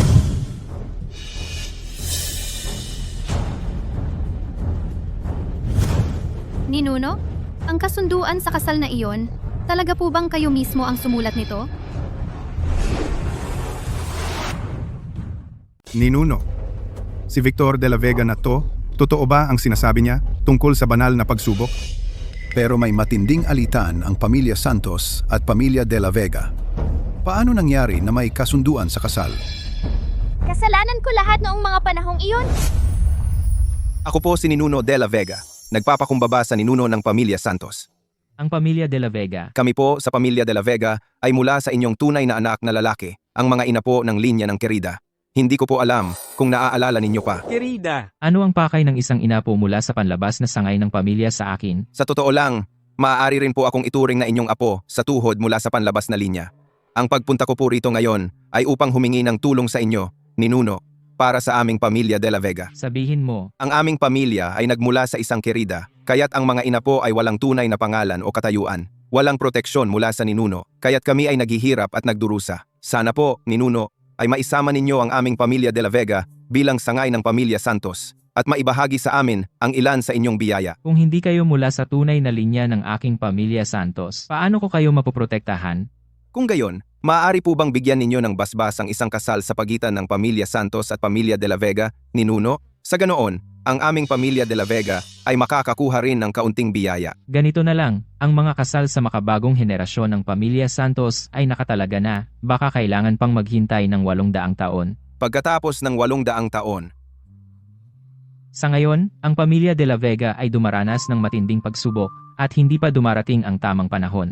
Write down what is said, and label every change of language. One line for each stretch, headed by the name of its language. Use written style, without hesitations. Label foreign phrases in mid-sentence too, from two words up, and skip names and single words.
Filipino: Ninuno, ang kasunduan sa kasal na iyon, talaga po bang kayo mismo ang sumulat nito? Ninuno, si Victor de la Vega na to, totoo ba ang sinasabi niya tungkol sa banal na pagsubok? Pero may matinding alitan ang pamilya Santos at pamilya de la Vega. Paano nangyari na may kasunduan sa kasal? Kasalanan ko lahat noong mga panahong iyon. Ako po si Ninuno de la Vega, nagpapakumbaba sa ninuno ng pamilya Santos. Ang pamilya De La Vega, Kami po sa pamilya de la Vega ay mula sa inyong tunay na anak na lalaki, ang mga ina po ng linya ng Querida. Hindi ko po alam kung naaalala ninyo pa. Querida, ano ang pakay ng isang ina po mula sa panlabas na sangay ng pamilya sa akin? Sa totoo lang, maaari rin po akong ituring na inyong apo sa tuhod mula sa panlabas na linya. Ang pagpunta ko po rito ngayon ay upang humingi ng tulong sa inyo, ninuno, para sa aming pamilya de la Vega. Sabihin mo, Ang aming pamilya ay nagmula sa isang Querida, kaya't ang mga ina po ay walang tunay na pangalan o katayuan. Walang proteksyon mula sa ninuno, kaya't kami ay naghihirap at nagdurusa. Sana po, ninuno, ay maisama ninyo ang aming pamilya de la Vega bilang sangay ng pamilya Santos at maibahagi sa amin ang ilan sa inyong biyaya. kung hindi kayo mula sa tunay na linya ng aking pamilya Santos, paano ko kayo mapoprotektahan? Kung gayon, maaari po bang bigyan ninyo ng basbas ang isang kasal sa pagitan ng pamilya Santos at pamilya de la Vega, ninuno? Sa ganoon, ang aming pamilya de la Vega ay makakakuha rin ng kaunting biyaya. Ganito na lang, ang mga kasal sa makabagong henerasyon ng pamilya Santos ay nakatalaga na, baka kailangan pang maghintay ng 800 taon. Pagkatapos ng 800 taon, Sa ngayon, ang pamilya De La Vega ay dumaranas ng matinding pagsubok at hindi pa dumarating ang tamang panahon.